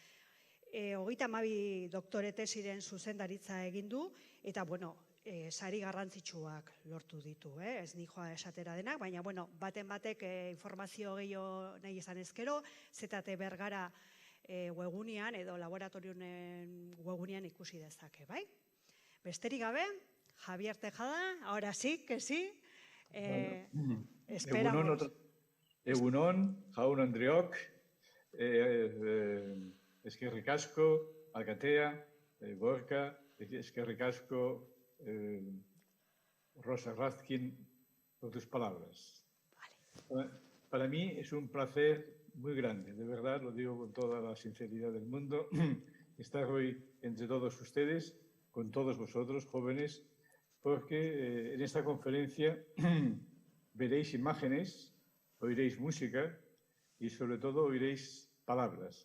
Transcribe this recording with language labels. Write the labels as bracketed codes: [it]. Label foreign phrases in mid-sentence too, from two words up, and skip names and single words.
[eu] 32 doktore tesiren zuzendaritza egin du, eta sari garrantzitsuak lortu ditu, ez nijoa esatera denak, baina baten batek informazio gehiago nahi izan ezkero, ZT Bergara webgunean edo laboratorioen webgunean ikusi dezake, bai? Besterik gabe, [es] Javier Tejada, ahora sí, que sí. Esperamos. [eu] Egunon, Jaun Andreok, eskerrik asko, Alkatea, Gorka, eskerrik asko, Rosa Razkin, [es] por tus palabras. Vale. Para mí es un placer muy grande, de verdad, lo digo con toda la sinceridad del mundo, estar hoy entre todos ustedes, con todos vosotros, jóvenes, porque en esta conferencia veréis imágenes, oiréis música y sobre todo oiréis palabras.